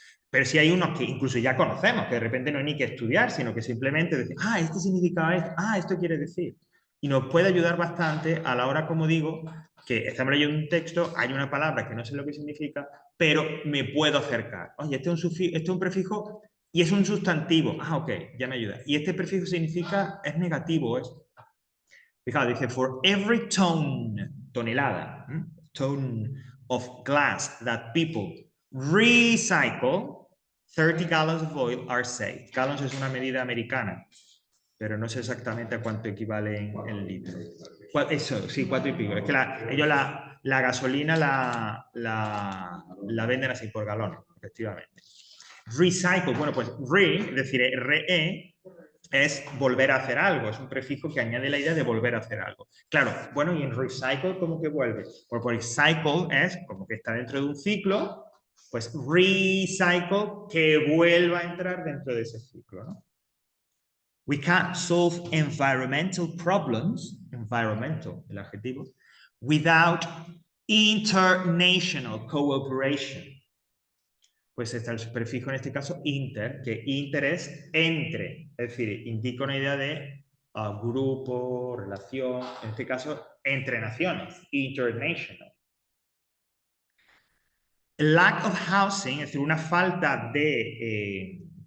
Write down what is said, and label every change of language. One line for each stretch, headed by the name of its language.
Spanish: Pero sí hay unos que incluso ya conocemos, que de repente no hay ni que estudiar, sino que simplemente decir, este significa esto, esto quiere decir. Y nos puede ayudar bastante a la hora, como digo, que estamos leyendo un texto, hay una palabra que no sé lo que significa, pero me puedo acercar. Oye, este es un prefijo y es un sustantivo. Ok, ya me ayuda. Y este prefijo significa, es negativo, es... Fijaos, dice,
English: for every ton,
Spanish: tonelada,
English: ton of glass that people recycle, 30 gallons of oil are saved.
Spanish: Gallons es una medida americana, pero no sé exactamente a cuánto equivale en litros. Eso, sí, 4 y pico. Es que ellos la gasolina la venden así por galones, efectivamente. Recycle, bueno, pues es decir, re, es volver a hacer algo, es un prefijo que añade la idea de volver a hacer algo. Claro, bueno, y en recycle, ¿cómo que vuelve? Pues recycle es como que está dentro de un ciclo, pues recycle que vuelva a entrar dentro de ese ciclo, ¿no?
English: We can't solve environmental problems, environmental,
Spanish: el adjetivo,
English: without international cooperation.
Spanish: Pues está el prefijo en este caso inter, que inter es entre, es decir, indica una idea de grupo, relación, en este caso entre naciones, international.
English: Lack of housing,
Spanish: es decir, una falta de...